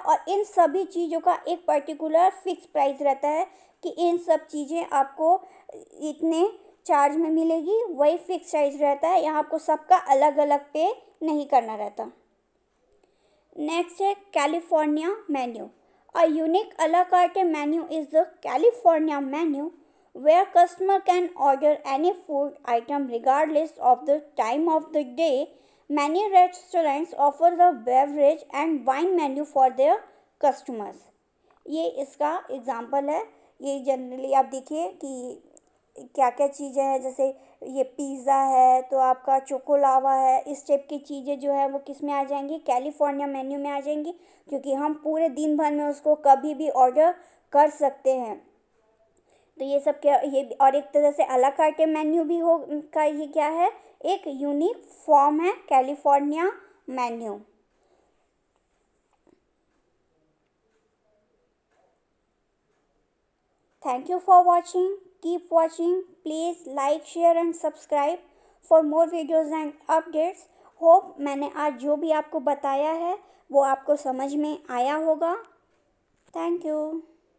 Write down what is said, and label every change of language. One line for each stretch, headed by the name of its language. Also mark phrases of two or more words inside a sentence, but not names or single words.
Hindi: और इन सभी चीज़ों का एक
English: particular fix price
Hindi: रहता है कि इन सब चीज़ें आपको इतने चार्ज में मिलेगी, वही
English: fix price
Hindi: रहता है, यहाँ आपको सबका अलग अलग पे नहीं करना रहता। नेक्स्ट है
English: California menu. A unique
French: à la carte
English: menu is the California menu, where customer can order any food item regardless of the time of the day. Many restaurants offer the beverage and wine menu for their customers.
Hindi: ये इसका एग्जाम्पल है। ये जनरली आप देखिए कि क्या क्या चीज़ें हैं, जैसे ये पिज़्ज़ा है तो आपका चोकोलावा है, इस टाइप की चीज़ें जो है वो किस में आ जाएंगी,
English: California menu
Hindi: में आ जाएंगी, क्योंकि हम पूरे दिन भर में उसको कभी भी ऑर्डर कर सकते हैं। तो ये सब क्या, ये और एक तरह से
French: à la carte
Hindi: मेन्यू भी हो का, ये क्या है, एक
English: unique form
Hindi: है
English: California menu. Thank you for watching. Keep watching. Please like, share and subscribe for more videos and updates.
Hindi: Hope मैंने आज जो भी आपको बताया है वो आपको समझ में आया होगा।
English: Thank you.